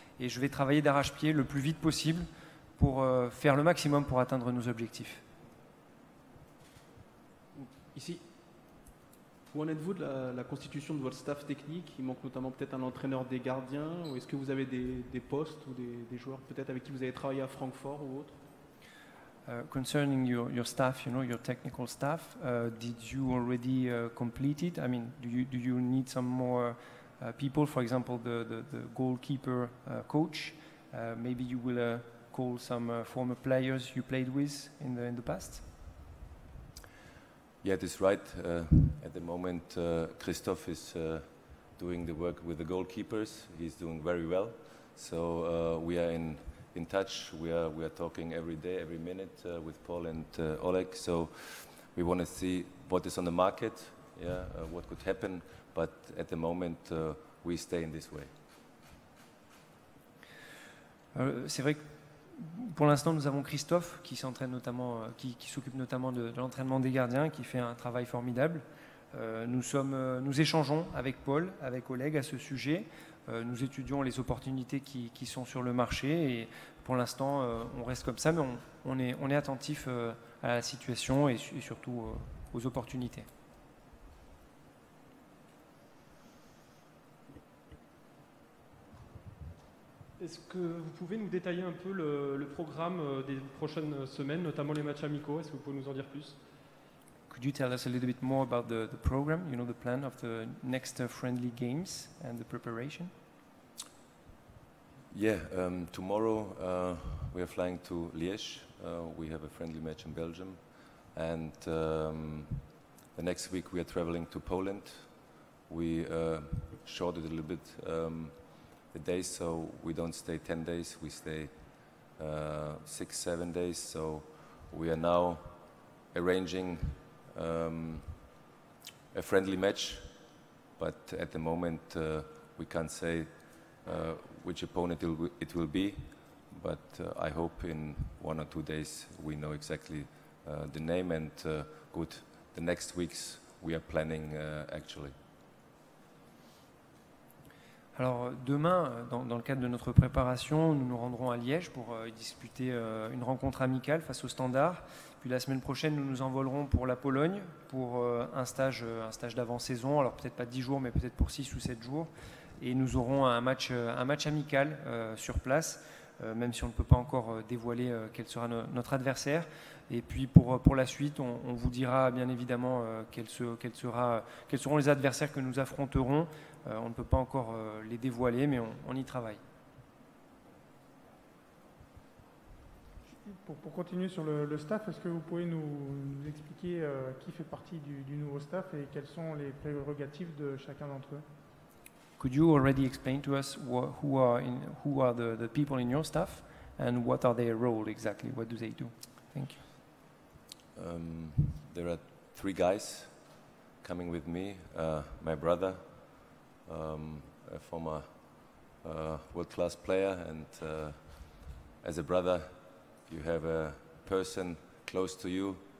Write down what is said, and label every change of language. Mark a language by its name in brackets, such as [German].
[French] Et je vais travailler d'arrache-pied le plus vite possible pour faire le maximum pour atteindre nos objectifs. Ici. Où en êtes-vous de la constitution de votre staff technique? Il manque notamment peut-être un entraîneur des gardiens. Ou est-ce que vous avez des postes ou des joueurs peut-être avec qui vous avez travaillé à Francfort ou autre? [English] Concerning your staff, your technical staff, did you already complete it? I mean, do you need some more people? For example, the goalkeeper coach. Maybe you will call some former players you played with in the past. Yeah, that's right. At the moment, Christoph is doing the work with the goalkeepers. He's doing very well. So we are in touch. We are talking every day, every minute with Paul and Oleg. So we want to see what is on the market, what could happen. But at the moment, we stay in this way. [French] C'est vrai que pour l'instant, nous avons Christophe qui s'entraîne notamment, qui s'occupe notamment de l'entraînement des gardiens, qui fait un travail formidable. Nous échangeons avec Paul, avec Oleg à ce sujet. Nous étudions les opportunités qui sont sur le marché et pour l'instant, on reste comme ça, mais on est attentif à la situation et surtout aux opportunités. Est-ce que vous pouvez nous détailler un peu le programme des prochaines semaines, notamment les matchs amicaux? Est-ce que vous pouvez nous en dire plus? [English] Could you tell us a little bit more about the program, the plan of the next friendly games and the preparation? Yeah, tomorrow we are flying to Liège. We have a friendly match in Belgium. And the next week we are traveling to Poland. We shorted a little bit the days, so we don't stay 10 days, we stay 6-7 days. So we are now arranging a friendly match, but at the moment we can't say which opponent it will be, but I hope in 1 or 2 days we know exactly the name, and the next weeks we are planning actually. [French] Alors demain, dans le cadre de notre préparation, nous nous rendrons à Liège pour disputer une rencontre amicale face au Standard. Puis la semaine prochaine, nous nous envolerons pour la Pologne pour un stage d'avant-saison. Alors peut-être pas 10 jours, mais peut-être pour 6 ou 7 jours. Et nous aurons un match amical sur place, même si on ne peut pas encore dévoiler quel sera notre adversaire. Et puis pour la suite, on vous dira bien évidemment quels seront les adversaires que nous affronterons. On ne peut pas encore les dévoiler, mais on y travaille. Pour continuer sur le staff, est-ce que vous pouvez nous expliquer qui fait partie du nouveau staff et quelles sont les prérogatives de chacun d'entre eux? [English] Could you already explain to us who are the people in your staff and what are their role exactly? What do they do? Thank you. There are 3 guys coming with me. My brother, a former world-class player, and as a brother, you have a person close to you.